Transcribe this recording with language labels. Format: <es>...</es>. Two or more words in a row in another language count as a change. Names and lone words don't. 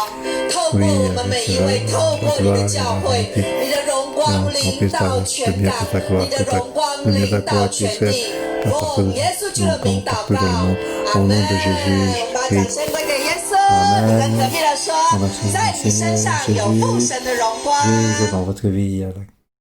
<zh>透过我们每一位，透过你的教会，你的荣光临到全港。” 你的荣光临到全地，奉耶稣基督的名祷告，阿门。我们把掌声归给耶稣，跟隔壁的说。</zh> <fr>En l'action du Seigneur Jésus, Jésus, dans votre vie,</fr>